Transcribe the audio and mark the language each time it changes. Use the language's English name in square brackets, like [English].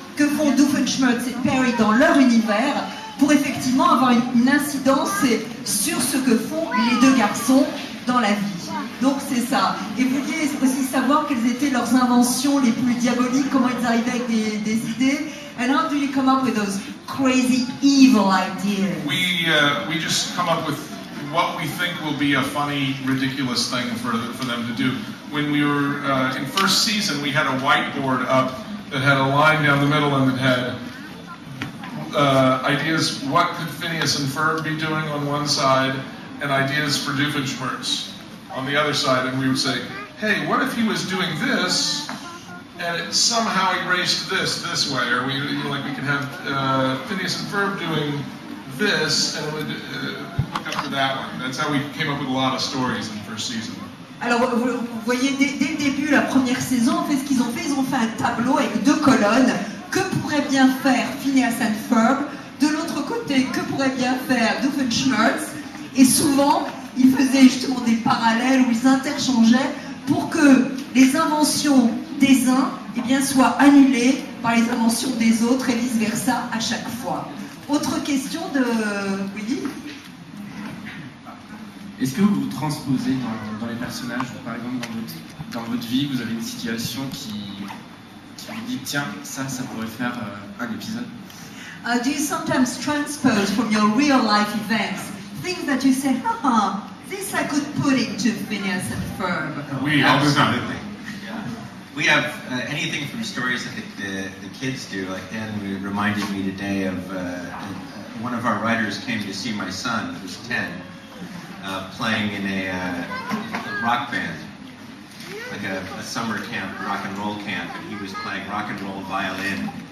[French] que font Doofenshmirtz et Perry dans leur univers pour effectivement avoir une incidence sur ce que font les deux garçons dans la vie. Donc c'est ça. Et vous vouliez aussi savoir quelles étaient leurs inventions les plus diaboliques, comment ils arrivaient avec des idées. [English] And how do you come up with those crazy, evil ideas? We just come up with what we think will be a funny, ridiculous thing for them to do. When we were in first season, we had a whiteboard up that had a line down the middle and it had ideas, what could Phineas and Ferb be doing on one side, and ideas for Doofenshmirtz on the other side, and we would say, hey, what if he was doing this, and it somehow erased this way, or we could have Phineas and Ferb doing this, and it would hook up to that one. That's how we came up with a lot of stories in the first season. [French] Alors, vous voyez, dès le début, la première saison, en fait, ce qu'ils ont fait, ils ont fait un tableau avec deux colonnes. Que pourrait bien faire Phineas and Ferb? De l'autre côté, que pourrait bien faire Doofenshmirtz? Et souvent, ils faisaient justement des parallèles où ils interchangeaient pour que les inventions des uns soient annulées par les inventions des autres et vice-versa à chaque fois. Autre question de... Oui. Est-ce que vous vous transposez dans les personnages, ou par exemple dans votre vie, vous avez une situation qui vous dit tiens, ça pourrait faire un épisode? [English] Do you sometimes transpose from your real life events things that you say, this I could put into Phineas and Ferb? We all the time. Yeah. We have anything from stories that the kids do. Like Dan reminded me today of one of our writers came to see my son, who's 10, playing in a rock band, like a summer camp, rock and roll camp, and he was playing rock and roll violin.